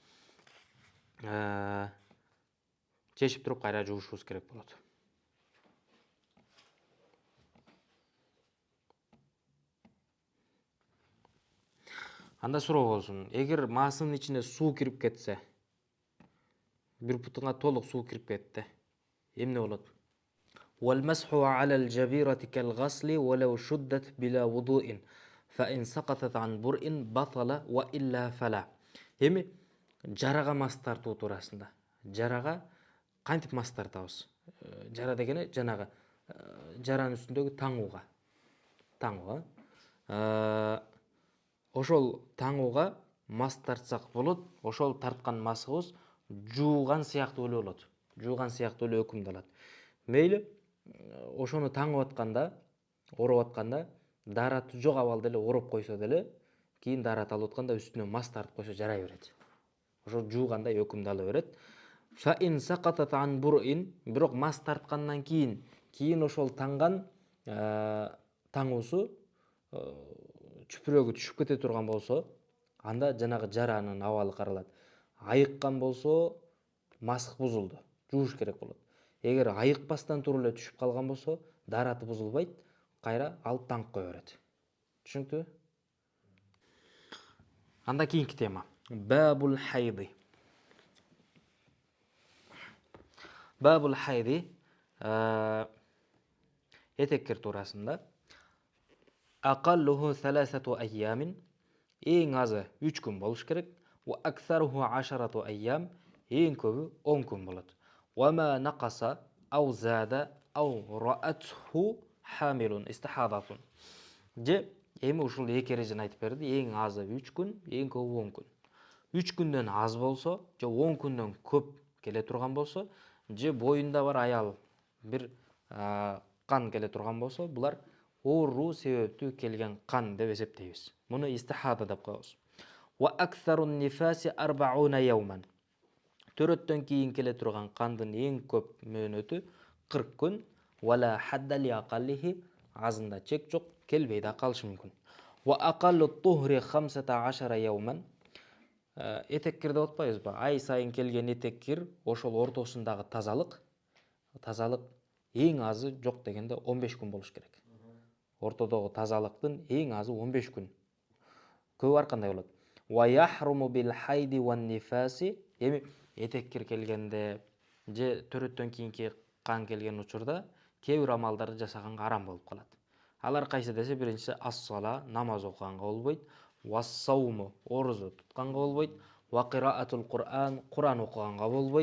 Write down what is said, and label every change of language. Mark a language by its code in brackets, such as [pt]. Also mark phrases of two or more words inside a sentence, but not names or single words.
[ky] Чечип туруп кайра жуушубуз керек болот. Анда суроо болсун, эгер масынын ичине суу кирип кетсе, бир бутуңа толук суу кирип кетти, эмне болот? [ar] والمسح على الجبيرة كالغسل ولو شدت بلا وضوء فإن سقطت عن برء بطل وإلا فلا. [ky] Эми жарага мас тартуу туурасында. Жарага кантип мас тартабыз? Жара дегени жанагы жаранын үстүндөгү таңууга. Ошол таңууга мас тартсак болот. Ошол тарткан масыбыз жууган сыяктуу эле болот. Жууган сыяктуу эле өкүмдалат. Мейли ошону таңып атканда, ороп атканда, дараты жок абалда эле ороп койсо деле, кийин дарат алып атканда үстүнө мас тартып койсо жарай берет. Ошо жуугандай өкүмдү ала берет. [ar] فإن سقطت عن برء, [ky] бирок мас тарткандан кийин ошол таңган таңуусу чүпүрөгү түшүп кете турган болсо, анда жанагы жаранын абалы каралат. Айыккан болсо, масык бузулду, жууш керек болот. Эгер айыкпастан туруп эле түшүп калган болсо, дараты бузулбайт, кайра алып таңып кое берет. Түшүнүктүбү? Анда кийинки тема. [ar] باب الحيض. باب الحيض [ky] этеккер туурасында. [ar] أقله ثلاثة أيام, [ky] эң азы 3 күн болуш керек. [ar] وأكثره 10 أيام, [ky] эң көбү 10 күн болот. [ar] وما نقص أو زاد أو رأته حامل استحاضة. [ky] Же эми ушул эки эрежени айтып берди. Эң азы 3 күн, эң көбү 10 күн. 3 күндөн аз болсо, же 10 күндөн көп келе турган болсо, же боюнда бар аял бир кан келе турган болсо, булар ооруу себептүү келген кан деп эсептейбиз. Муну истихада деп коебуз. [ar] وأكثر النفاس 40 يوما. [ky] Төрөттөн кийин келе турган кандын эң көп мөөнөтү 40 күн. [ar] ولا حد لأقله, [ky] азында чек жок, келбей да калышы мүмкүн. [ar] وأقل الطهر 15 يوما. [ky] Этеккир деп атпайбызбы? Ай сайын келген этеккир ошол ортосундагы тазалык эң азы жок дегенде 15 күн болуш керек. Ортодогу тазалыктын эң азы 15 күн. Көп аркандай болот. [ar] ويحرم بالحيض والنفاس. [ky] Эми этеккир келгенде же төрөттөн кийинки кан келген учурда кээ бир амалдарды жасаганга арам болуп калат. Алар кайсы десе, биринчиси ас-сала, намаз окуганга болбойт. Вас-сауму, орузу тутканга болбойт. [ar] وقراءة القرآن, [ky] Кур'ан окуганга болбойт.